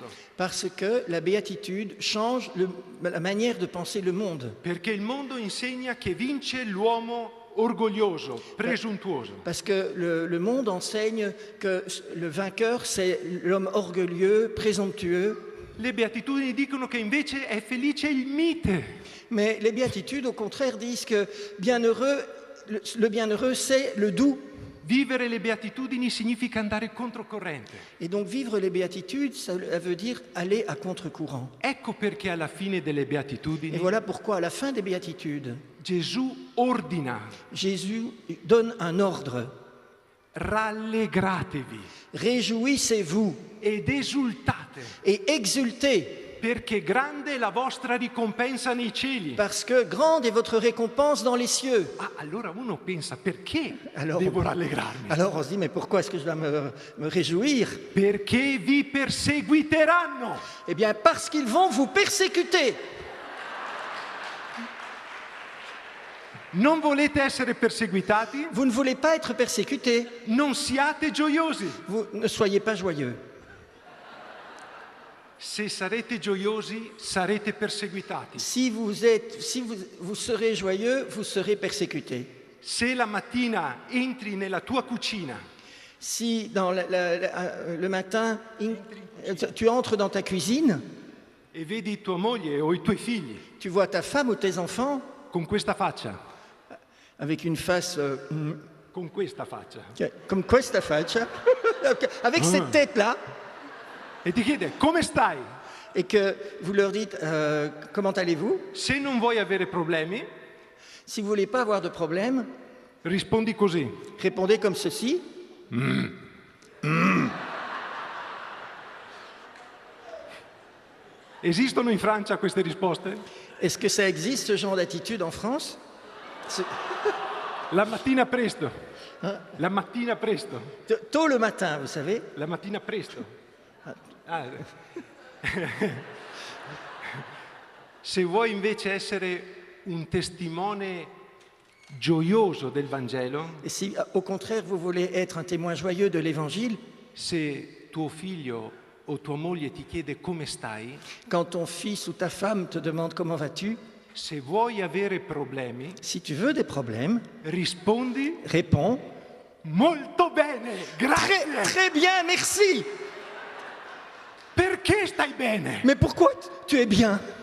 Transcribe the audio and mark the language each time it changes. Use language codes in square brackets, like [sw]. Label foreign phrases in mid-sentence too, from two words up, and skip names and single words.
[fr] Parce que la béatitude change la manière de penser le monde. [it] Perché il mondo insegna che vince l'uomo orgoglioso, presuntuoso. [fr] Parce que le monde enseigne que le vainqueur, c'est l'homme orgueilleux, présomptueux. [it] Le beatitudini dicono che invece è felice il mite. [fr] Mais les béatitudes, au contraire, disent que bienheureux, le bienheureux, c'est le doux. [it] Vivere le beatitudini significa andare controcorrente. [fr] Et donc vivre les béatitudes, ça veut dire aller à contre-courant. [it] Ecco perché alla fine delle [fr] Et [it] beatitudini [fr] voilà pourquoi à la fin des béatitudes, [it] Gesù ordina: [fr] Jésus donne un ordre. [it] rallegratevi [fr] Réjouissez-vous [it] ed esultate, [fr] et exultez, [it] perché grande è la vostra ricompensa nei cieli. [fr] parce que grande est votre récompense dans les cieux. [it] Ah, allora uno pensa, perché [fr] Alors, [it] devo rallegrarmi? [fr] alors on se dit, mais pourquoi est-ce que je dois me réjouir? [it] Perché vi perseguiteranno. [fr] Eh bien, parce qu'ils vont vous persécuter. [it] Non volete essere perseguitati? [fr] Vous ne voulez pas être persécutés. [it] Non siate gioiosi. [fr] Vous ne soyez pas joyeux. [it] Se sarete gioiosi, sarete perseguitati. [fr] Si vous serez joyeux, vous serez persécutés. [it] Se la mattina entri nella tua cucina [fr] Si dans le matin, tu entres dans ta cuisine, [it] e vedi tua moglie o i tuoi figli [fr] tu vois ta femme ou tes enfants [it] con questa faccia, [fr] avec une face [it] con questa faccia, [fr] comme [it] questa faccia, [fr] avec cette tête-là, [it] e ti chiede come stai, [fr] et que vous leur dites comment allez-vous? [it] se non vuoi avere problemi, [fr] Si vous ne voulez pas avoir de problème, [it] rispondi così. [fr] répondez comme ceci. [it] Esistono in Francia queste risposte? [fr] Est-ce que ça existe, ce genre d'attitude en France? [it] La mattina presto. La mattina presto. [fr] Tôt le matin, vous savez. [it] La mattina presto. Ah. Se vuoi invece essere un testimone gioioso del Vangelo, [fr] Et si, au contraire, vous voulez être un témoin joyeux de l'Évangile, [it] se tuo figlio o tua moglie ti chiede come stai, [fr] quand ton fils ou ta femme te demande comment vas-tu, [it] se vuoi avere problemi, [fr] si tu veux des problèmes, [it] rispondi [fr] réponds [it] molto bene, grazie. [fr] très bien, merci. [it] Perché stai bene? [fr] Mais pourquoi tu es bien?